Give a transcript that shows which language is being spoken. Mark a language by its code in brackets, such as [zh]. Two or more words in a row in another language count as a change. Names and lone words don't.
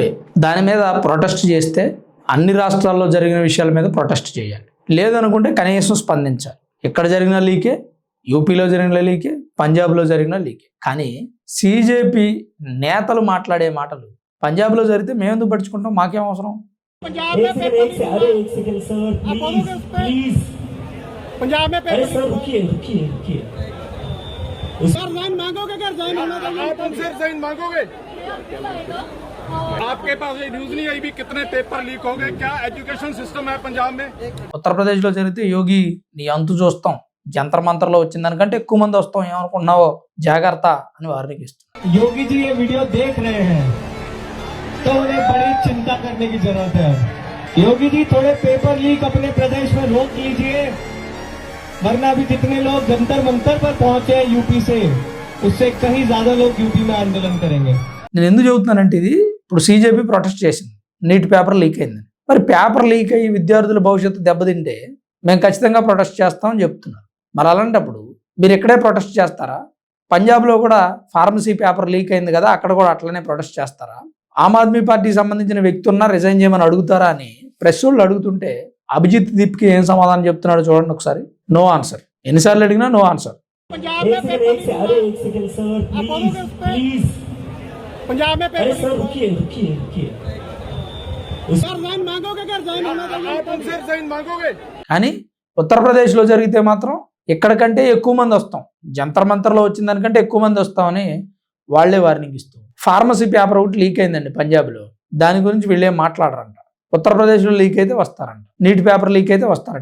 [te] దాని మీద ప్రొటెస్ట్ చేస్తే అన్ని రాష్ట్రాల్లో జరిగిన విషయాల మీద ప్రొటెస్ట్ చేయాలి, లేదనుకుంటే కనీసం స్పందించాలి. ఎక్కడ జరిగిన లీకే, యూపీలో జరిగిన లీకే, పంజాబ్లో జరిగిన లీకే. కానీ సీజేపీ నేతలు మాట్లాడే మాటలు పంజాబ్లో జరిగితే మేము ఎందుకు పట్టించుకుంటాం, మాకేం అవసరం? [hi] आपके पास ये न्यूज़ नहीं आई भी कितने [en] paper leak [hi] हो गए, क्या [en] education system [hi] है पंजाब में? [te] ఉత్తరప్రదేశ్లో జరిగితే యోగి నీ అంతు చూస్తాం, జంతర్ మంతర్లో వచ్చిన దానికంటే ఎక్కువ మంది వస్తాం, ఏమనుకున్నావో జాగ్రత్త అని వార్నింగ్ ఇస్తున్నారు. [hi] योगी जी ये वीडियो देख रहे हैं तो उन्हें बड़ी चिंता करने की जरूरत है. योगी जी थोड़े [en] paper leak [hi] अपने प्रदेश में रोक लीजिए, वरना अभी जितने लोग जंतर मंतर पर पहुंचे हैं यूपी से, उससे कहीं ज्यादा लोग यूपी में आंदोलन करेंगे. [te] నేను ఎందుకు చెబుతున్నానంటే ఇది ఇప్పుడు సీజేపీ ప్రొటెస్ట్ చేసింది, నీట్ [en] paper leak [te] అయింది. మరి [en] paper leak [te] అయ్యి విద్యార్థుల భవిష్యత్తు దెబ్బతింటే మేము ఖచ్చితంగా ప్రొటెస్ట్ చేస్తామని చెప్తున్నారు. మరి అలాంటప్పుడు మీరు ఇక్కడే ప్రొటెస్ట్ చేస్తారా? పంజాబ్లో కూడా [en] pharmacy paper leak [te] అయింది కదా, అక్కడ కూడా అట్లనే ప్రొటెస్ట్ చేస్తారా? ఆమ్ ఆద్మీ పార్టీకి సంబంధించిన వ్యక్తి ఉన్నా రిజైన్ చేయమని అడుగుతారా అని ప్రెస్ వాళ్ళు అడుగుతుంటే అభిజిత్ దీప్కి ఏం సమాధానం చెప్తున్నాడు చూడండి ఒకసారి. [en] no answer. [te] ఎన్నిసార్లు అడిగినా [en] no answer. [hi] पंजाब में मांगोगे [te] కానీ ఉత్తరప్రదేశ్లో జరిగితే మాత్రం ఇక్కడికంటే ఎక్కువ మంది వస్తాం, జంతర్ మంతర్లో వచ్చిన దానికంటే ఎక్కువ మంది వస్తామని వాళ్లే వార్నింగ్ ఇస్తాం. [en] pharmacy paper [te] ఒకటి లీక్ అయిందండి పంజాబ్లో, దాని గురించి వీళ్ళేం మాట్లాడరంట. ఉత్తరప్రదేశ్లో లీక్ అయితే వస్తారంట, నీట్ [en] paper leak [te] అయితే వస్తారంట.